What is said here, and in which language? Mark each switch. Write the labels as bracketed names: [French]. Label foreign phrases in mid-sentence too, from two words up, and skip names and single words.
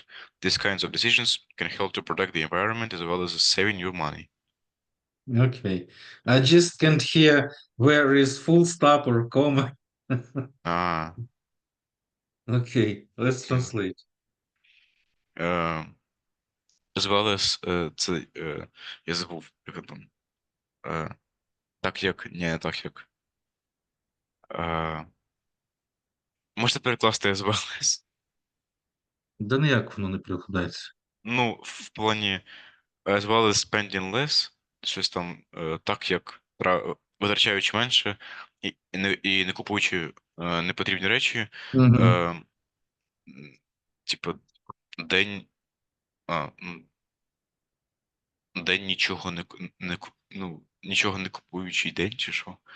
[English] These kinds of decisions can help to protect the environment as well as saving your money. Okay. I just can't hear where is full stop or comma. Okay, let's translate. As well as [Ukrainian] це я забув, як там. Так як, не так як. Можете перекласти [English] as well as? [Ukrainian] Да ніяк воно не перекладається. Ну, в плані [English] as well as spending less, [Ukrainian] щось там так як витрачаючи менше і не купуючи непотрібні речі, типу, день нічого нічого не купуючий день, чи що?